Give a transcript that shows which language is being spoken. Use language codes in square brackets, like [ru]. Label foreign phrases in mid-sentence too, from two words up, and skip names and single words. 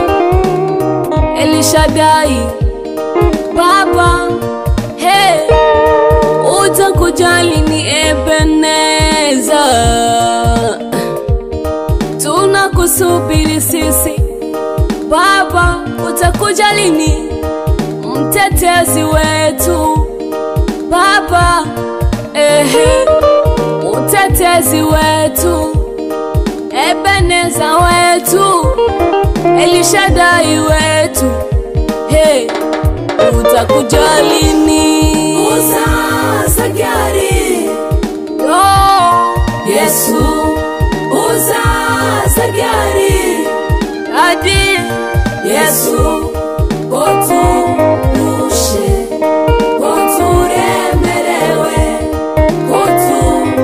[sw] Elishadai Baba, hey, utakujali ni Ebeneza, tunakusubiri sisi Baba, utakujali ni mtetezi wetu Baba, mtetezi wetu, Ebeneza wetu, Elishadai wetu, hey, utakujali ni [rw] uzaza ryari, oh Yesu, uzaza ryari Daddy Yesu, ngo turushe, ngo turemerewe, ngo